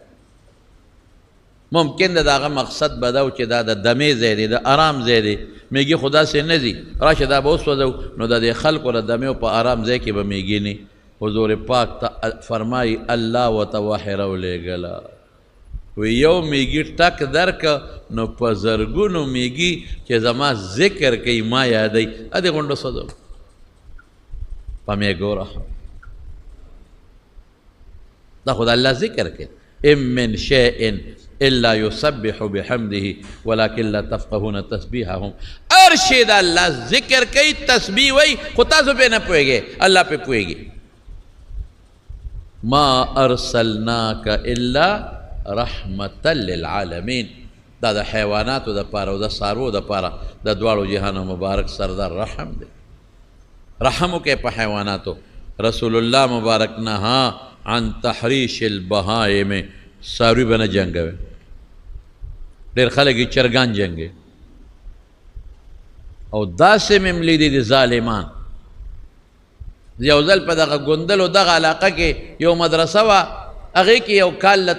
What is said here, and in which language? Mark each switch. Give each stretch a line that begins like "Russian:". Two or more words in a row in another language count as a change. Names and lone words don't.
Pashto: ممکن ده د هغه مقصد به دا و چې دا د دمې ځای دی د ارام ځای دی میږي خو داسې نه ځي راشه دا به وسوځو نو د دې خلکو د دمې په ارام ځای کې به میږي نه حضور پاک ته فرمایي الله ورته وحی راولېږله وی یو میږي ټک درکه نو په زرګونو میږي چې زما ذکر کوي ما یادوي ادې غونډه سوځو په میږو رحم دا خو د الله ذکر کوي
Arabic: ام من شیء الا يسبح بحمده ولكن لا تفقهون تسبيحهم
Pashto: هر شی د الله ذکر کوي تسبیح وایي خو تاسو پې نه پوهېږئ الله پې پوهېږي
Arabic: ما ارسلناک الا رحمة للعالمین
Pashto: دا د حیواناتو دپاره او د څاروو دپاره د دواړو جهانو مبارک سردار رحم دی رحم وکړئ په حیواناتو رسول الله مبارک
Arabic: نها عن تحریش البهائم
Pashto: څاروي به نه جنګوي ډېر خلک یې چرګان جنګوي او داسې مې هم لیدي دي ظالمان یو ځل په دغه ګوندلو دغه علاقه کې یو مدرسه وه هغې کې یو کال له